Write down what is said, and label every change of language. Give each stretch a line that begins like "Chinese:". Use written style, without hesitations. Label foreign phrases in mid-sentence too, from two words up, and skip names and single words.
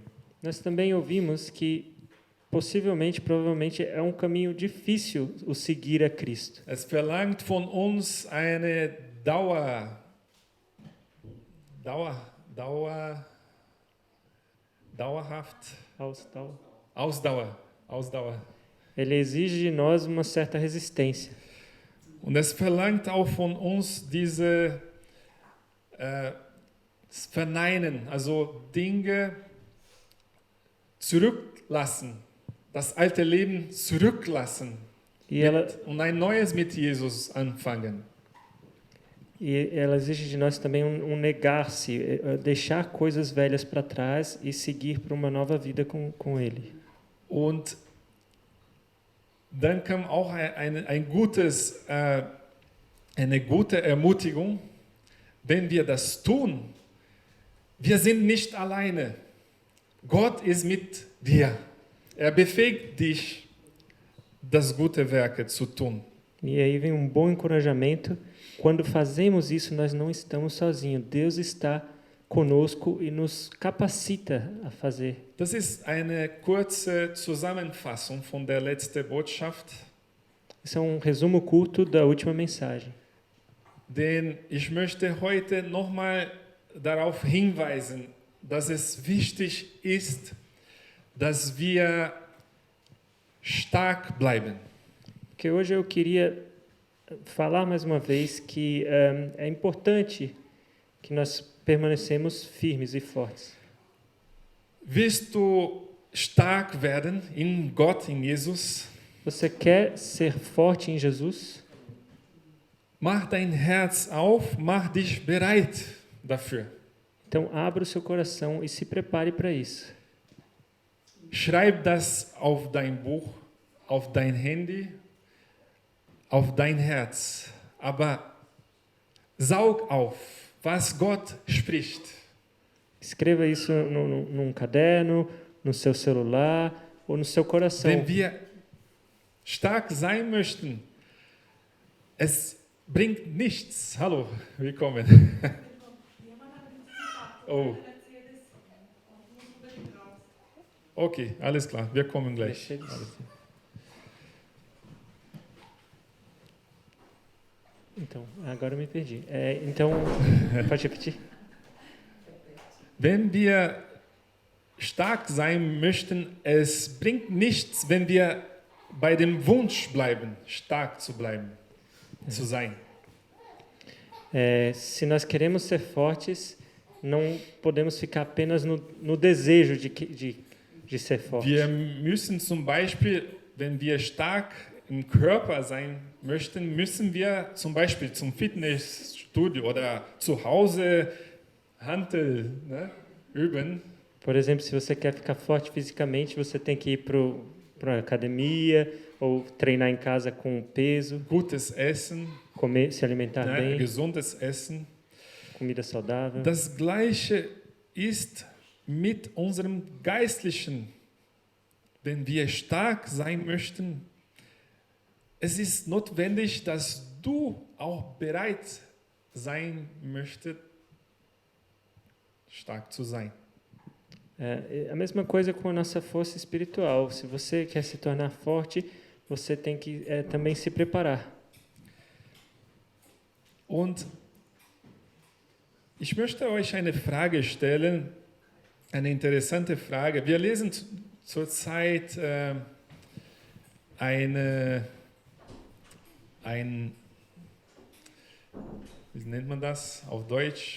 Portuguese: Nós também ouvimos que provavelmente é um caminho difícil o seguir a Cristo.
German: Es verlangt von uns eine dauerhaft Ausdauer.
Portuguese: Ele exige de nós uma certa resistência.
German: Und es verlangt auch von uns diese Verneinen, also Dinge zurücklassen, das alte Leben zurücklassen und ein neues mit Jesus anfangen.
Portuguese: E ela exige de nós também negar-se, deixar coisas velhas para trás e seguir para uma nova vida com Ele.
German: Und dann kam auch eine gute Ermutigung, wenn wir das tun. Wir sind nicht alleine. Gott ist mit dir. Er befähigt dich, das gute Werke zu tun.
Portuguese: E aí vem bom encorajamento. Quando fazemos isso, nós não estamos sozinhos. Deus está conosco e nos capacita a fazer.
German: Das ist eine kurze Zusammenfassung von der letzten Botschaft.
Portuguese: Esse é um resumo curto da última mensagem.
German: Denn ich möchte heute nochmal darauf hinweisen, dass es wichtig ist, dass wir stark bleiben.
Portuguese: Porque hoje eu queria falar mais uma vez que é importante que nós permanecemos firmes e fortes.
German: Willst du stark werden in Gott, in Jesus?
Portuguese: Você quer ser forte em Jesus?
German: Mach dein Herz auf, mach dich bereit dafür.
Portuguese: Então abra o seu coração e se prepare para isso.
German: Schreib das auf dein Buch, auf dein Handy, auf dein Herz. Aber saug auf, was Gott spricht.
Portuguese: Escreva isso num caderno, no seu celular ou no seu coração.
German: Wenn wir stark sein möchten, es bringt nichts. Hallo, willkommen. Oh. Okay, alles klar, wir kommen gleich.
Portuguese: Então, agora eu me perdi. Então, pode repetir?
German: Wenn wir stark sein möchten, es bringt nichts, wenn wir bei dem Wunsch bleiben, stark zu bleiben, zu sein.
Portuguese: Se nós queremos ser fortes, não podemos ficar apenas no desejo de ser fortes.
German: Wir müssen zum Beispiel, wenn wir stark im Körper sein möchten, müssen wir zum Beispiel zum Fitnessstudio oder zu Hause Hantel üben.
Portuguese: Por exemplo, se você quer ficar forte fisicamente, você tem que ir para a academia ou treinar em casa com peso.
German: Gutes Essen,
Portuguese: se alimentar bem.
German: Gesundes Essen.
Portuguese: Comida saudável.
German: Das Gleiche ist mit unserem Geistlichen. Wenn wir stark sein möchten, es ist notwendig, dass du auch bereit sein möchtest, stark zu sein.
Portuguese: É a mesma coisa com a nossa força espiritual. Se você quer se tornar forte, você tem que também se preparar.
German: Und ich möchte euch eine Frage stellen, eine interessante Frage. Wir lesen zurzeit wie nennt man das auf Deutsch?